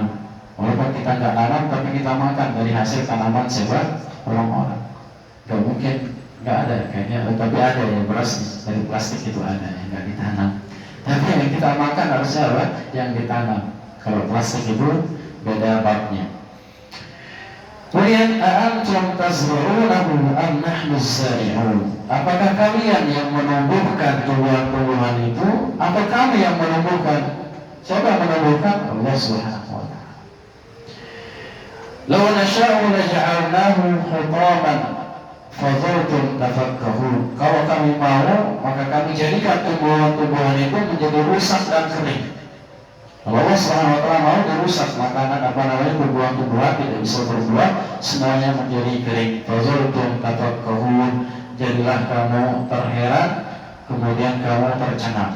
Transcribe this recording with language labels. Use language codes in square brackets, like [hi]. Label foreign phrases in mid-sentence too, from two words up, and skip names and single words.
[id] Walaupun kita nggak tanam, tapi kita makan dari hasil tanaman siapa? Orang-orang. Gak mungkin nggak ada kayaknya, tapi ada ya, beras dari plastik itu ada yang nggak ditanam. Tapi yang kita makan harusnya apa? Yang ditanam. Kalau plastik itu beda babnya. [ar] Kemudian أأنتم تزرعونه أم نحن الزارعون? [id] Apakah kalian yang menumbuhkan tumbuhan-tumbuhan itu atau kami yang menumbuhkan? Siapa yang menumbuhkan? [ar] الله سبحانه وتعالى. لو نشاء لجعلناه حطاما فظلتم تفكهون. [id] Kalau kami mau, maka kami jadikan tumbuhan-tumbuhan itu menjadi rusak dan kering. Kalau [ar] الله سبحانه وتعالى [id] mau dirusak, makanan tumbuhan-tumbuhan tidak bisa berbuah, semuanya menjadi kering. [ar] فظلتم تفكهون. [id] Jadilah kamu terheran, kemudian kamu tercengang.